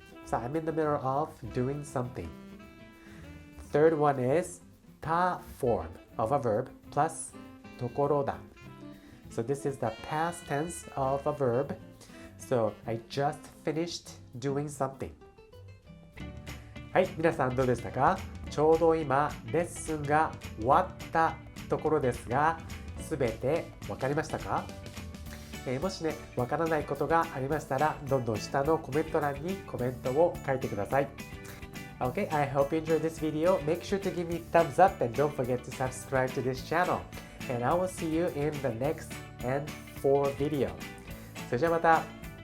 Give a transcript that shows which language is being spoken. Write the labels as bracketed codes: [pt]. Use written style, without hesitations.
[en] So I'm in the middle of doing something.Third one is た form of a verb plus ところだ So this is the past tense of a verb. So I just finished doing something. [ja] はい、皆さんどうでしたか？ちょうど今レッスンが終わったところですが、すべてわかりましたか？もしね、わからないことがありましたら、どんどん下のコメント欄にコメントを書いてください。 [en] Okay, I hope you enjoyed this video. Make sure to give me thumbs up and don't forget to subscribe to this channel. And I will see you in the next N4 video. [ja] それじゃあまた。